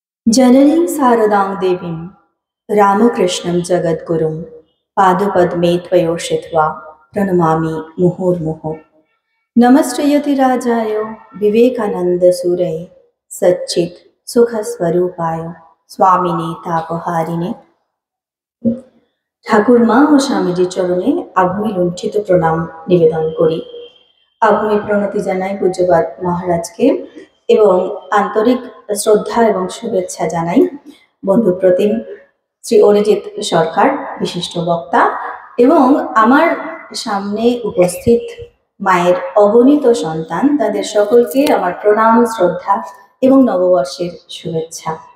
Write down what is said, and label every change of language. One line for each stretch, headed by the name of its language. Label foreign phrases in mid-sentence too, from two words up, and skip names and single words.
Sanskrit: जननीं शारदां देवीं रामकृष्णं जगद्गुरुं पादपद्मे त्वयोषित्वा प्रणमामि मुहुर्मुहुः। नमश्चयति राजाय विवेकानन्दसूरये सच्चित् सुखस्वरूपाय स्वामिने तापहारिणे।
Bangla: ঠাকুরমা ও স্বামীজির চরণে আভূমি লুণ্ঠিত প্রণাম নিবেদন করি। আভূমি প্রণতি জানাই পূজ্যপাদ মহারাজকে এবং আন্তরিক শ্রদ্ধা এবং শুভেচ্ছা জানাই বন্ধুপ্রতিম শ্রী অরিজিৎ সরকার, বিশিষ্ট বক্তা, এবং আমার সামনে উপস্থিত মায়ের অগণিত সন্তান, তাদের সকলকে আমার প্রণাম, শ্রদ্ধা এবং নববর্ষের শুভেচ্ছা।